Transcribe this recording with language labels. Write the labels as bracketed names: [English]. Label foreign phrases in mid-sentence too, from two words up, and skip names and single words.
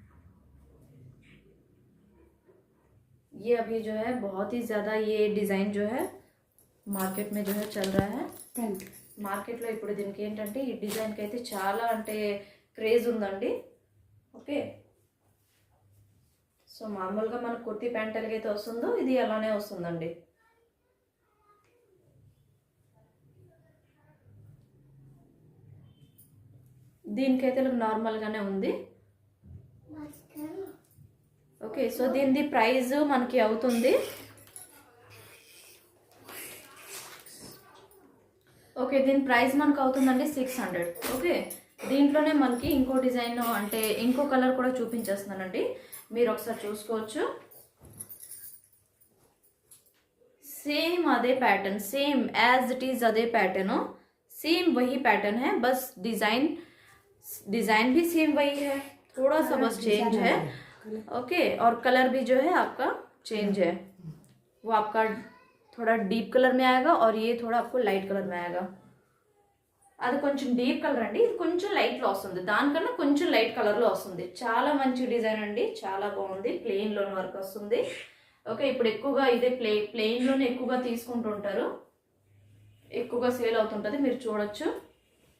[Hindi] ये अभी जो है बहुत ही ज़्यादा ये डिज़ाइन जो है మార్కెట్ में जो है चल रहा है. [Telugu] మార్కెట్లో ఇప్పుడు దీనికి ఏంటంటే ఈ డిజైన్కి అయితే చాలా అంటే క్రేజ్ ఉందండి. ఓకే, సో మామూలుగా మన కుర్తీ ప్యాంట్ ఎలాగైతే వస్తుందో ఇది అలానే వస్తుందండి. దీనికైతే నార్మల్గానే ఉంది. ఓకే, సో దీని ప్రైస్ మనకి అవుతుంది ఓకే, దీని ప్రైస్ మనకు అవుతుందండి 600. ఓకే, దీంట్లోనే మనకి ఇంకో డిజైన్ అంటే ఇంకో కలర్ కూడా చూపించేస్తున్నానండి, మీరు ఒకసారి చూసుకోవచ్చు. [Hindi] सेम आधे पैटर्न, [English] same as it is [Hindi] आधे पैटर्न हो, सेम वही पैटर्न है, बस डिजाइन भी सेम वही है, थोड़ा सा बस चेंज है. ओके, और कलर भी जो है आपका चेंज है. वो आपका थोड़ा [English] deep colour [Hindi] में आएगा और ये थोड़ा आपको [English] light colour [Hindi] में आएगा. [Telugu] అది కొంచెం [English] deep colour [Telugu] అండి, ఇది కొంచెం లైట్లో వస్తుంది, దానికన్నా కొంచెం [English] light colour [Telugu] వస్తుంది. చాలా మంచి డిజైన్ అండి, చాలా బాగుంది. ప్లెయిన్లోని వర్క్ వస్తుంది. ఓకే, ఇప్పుడు ఎక్కువగా ఇదే ప్లెయిన్లోనే ఎక్కువగా తీసుకుంటుంటారు, ఎక్కువగా సేల్ అవుతుంటుంది, మీరు చూడొచ్చు.